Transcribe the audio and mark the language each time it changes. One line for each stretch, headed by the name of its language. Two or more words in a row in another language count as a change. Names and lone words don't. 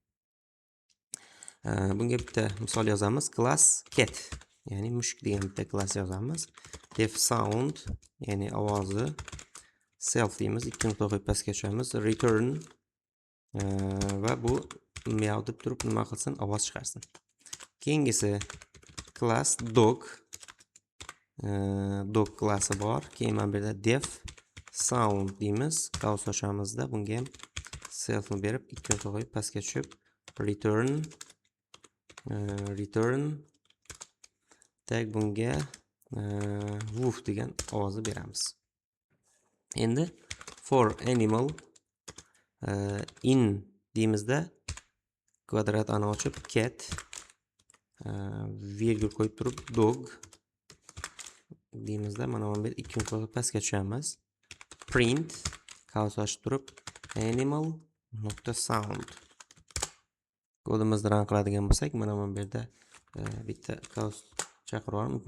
Uzbek: Bunga bitta misol yozamiz.
English: Class cat,
Uzbek: ya'ni mushuk degan bitta klass yozamiz.
English: Def sound,
Uzbek: ya'ni ovozi. Self deymiz. Ikki nuqta qo'yib pastga tushamiz. Return va bu meow deb turib nima qilsin? Ovoz chiqarsin. Keyingisi
English: class dog.
Uzbek: Dog klassi bor. Keyin mana bu yerda
English: def sound
Uzbek: deymiz. Qavs ochamizda bunga ham self ni berib ikki nuqta qo'yib pastga tushib return tak bunga woof degan ovozni beramiz. Endi
English: for animal in
Uzbek: deymizda kvadrat ani ochib cat virgul qo'yib turib dog deymizda mana bu yerda ikki nuqta pastga tushamiz. Print qavs ochib turib animal nuqta sound kodimizni run qiladigan bo'lsak mana bu yerda bitta qavs chaqirib olamiz.